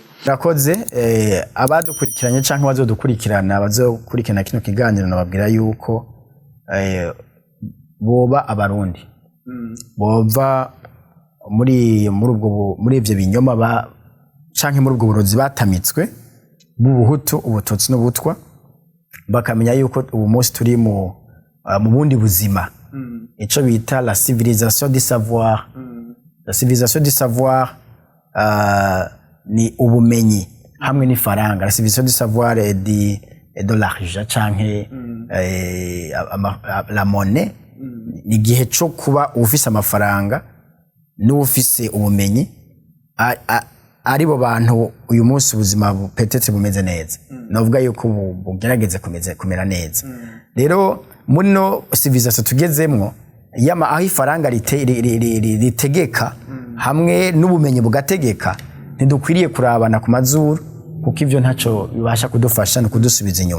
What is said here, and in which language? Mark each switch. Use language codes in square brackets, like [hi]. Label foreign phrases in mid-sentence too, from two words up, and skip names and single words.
[rn] urakoze abadukurikiranye canke bazodukurikirana bazokurikirana kino kiganiro nababwira yuko boba abarundi bova muri ivyo binyoma canke muri ubwo burozi batamitswe bw'ubuhutu ubututsi n'ubutwa bakamenya yuko ubu munsi turi mu bundi buzima ico bita [fr] la civilisation du savoir la civilisation du savoir [rn] ni ubumenyi hamwe n'ifaranga [fr] la civilisation du savoir et de l'argent [rn] canke [fr] la monnaie [rn] ni igihe co kuba ufise amafaranga n'ufise ubumenyi aribo bantu uyu munsi ubuzima petetse bumeze neza navuga yuko bugerageze kumera neza rero muri no civilisation tugezemwo yama aho ifaranga ritegeka hamwe n'ubumenyi bugategeka ntidukwiriye kurabana ku mazuru kuko ivyo ntaco bibasha kudufasha no kudusubiza inyuma.